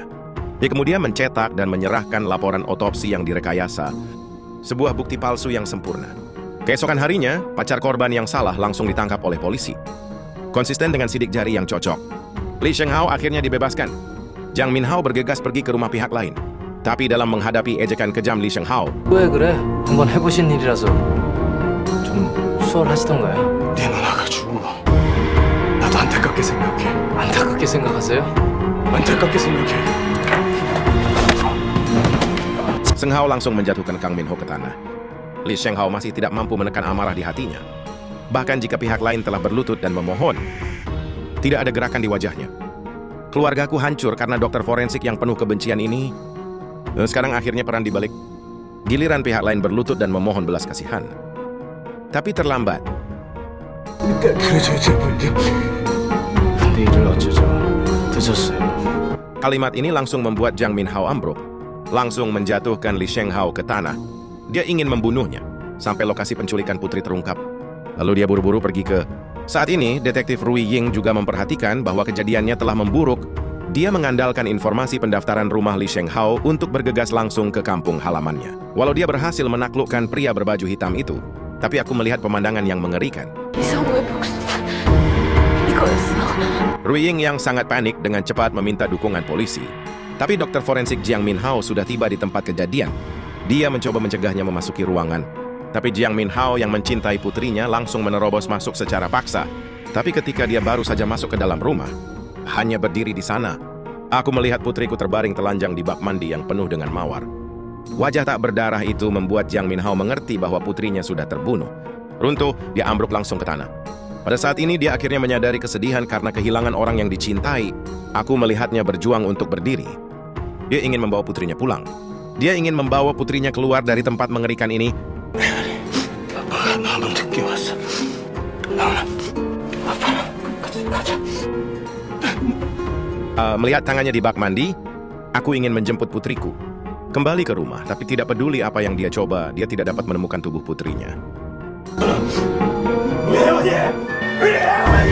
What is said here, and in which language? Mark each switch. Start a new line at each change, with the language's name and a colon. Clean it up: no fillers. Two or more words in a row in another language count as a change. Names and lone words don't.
Indonesian: Dia kemudian mencetak dan menyerahkan laporan otopsi yang direkayasa, sebuah bukti palsu yang sempurna. Keesokan harinya, pacar korban yang salah langsung ditangkap oleh polisi. Konsisten dengan sidik jari yang cocok, Lee Sheng-hao akhirnya dibebaskan. Jiang Min-hao bergegas pergi ke rumah pihak lain. Tapi dalam menghadapi ejekan kejam Lee Sheng-hao,
Korean: 왜 그래? 한번 해보신 일이라서 좀 수월하시던가요? 네 누나가 죽은 거 나도 안타깝게 생각해. 안타깝게 생각하세요? 안타깝게 생각해.
Indonesian: Sheng-hao langsung menjatuhkan Kang Min-ho ke tanah. Lee Sheng-hao masih tidak mampu menekan amarah di hatinya. Bahkan jika pihak lain telah berlutut dan memohon, tidak ada gerakan di wajahnya. Keluargaku hancur karena dokter forensik yang penuh kebencian ini. Dan sekarang akhirnya peran dibalik. Giliran pihak lain berlutut dan memohon belas kasihan. Tapi terlambat.
Korean: 근데 이를 어쩌죠? 늦었어요.
Indonesian: Kalimat ini langsung membuat Jiang Min-hao ambruk. Langsung menjatuhkan Lee Sheng-hao ke tanah. Dia ingin membunuhnya sampai lokasi penculikan putri terungkap. Lalu dia buru-buru pergi ke... Saat ini, detektif Ru Ying juga memperhatikan bahwa kejadiannya telah memburuk. Dia mengandalkan informasi pendaftaran rumah Lee Sheng-hao untuk bergegas langsung ke kampung halamannya. Walau dia berhasil menaklukkan pria berbaju hitam itu, tapi aku melihat pemandangan yang mengerikan.
Korean: 이성우의 복수 이거였어.
Indonesian: Ru Ying yang sangat panik dengan cepat meminta dukungan polisi. Tapi dokter forensik Jiang Min-hao sudah tiba di tempat kejadian. Dia mencoba mencegahnya memasuki ruangan. Tapi Jiang Min-hao yang mencintai putrinya langsung menerobos masuk secara paksa. Tapi ketika dia baru saja masuk ke dalam rumah, hanya berdiri di sana, aku melihat putriku terbaring telanjang di bak mandi yang penuh dengan mawar. Wajah tak berdarah itu membuat Jiang Min-hao mengerti bahwa putrinya sudah terbunuh. Runtuh, dia ambruk langsung ke tanah. Pada saat ini dia akhirnya menyadari kesedihan karena kehilangan orang yang dicintai. Aku melihatnya berjuang untuk berdiri. Dia ingin membawa putrinya pulang. Dia ingin membawa putrinya keluar dari tempat mengerikan ini.
Korean: 아빠가 너무 늦게 왔어. 나오나 아빠랑 같이 가자.
Indonesian: Melihat tangannya di bak mandi, aku ingin menjemput putriku. Kembali ke rumah, tapi tidak peduli apa yang dia coba, dia tidak dapat menemukan tubuh putrinya.
Korean: 혜원이!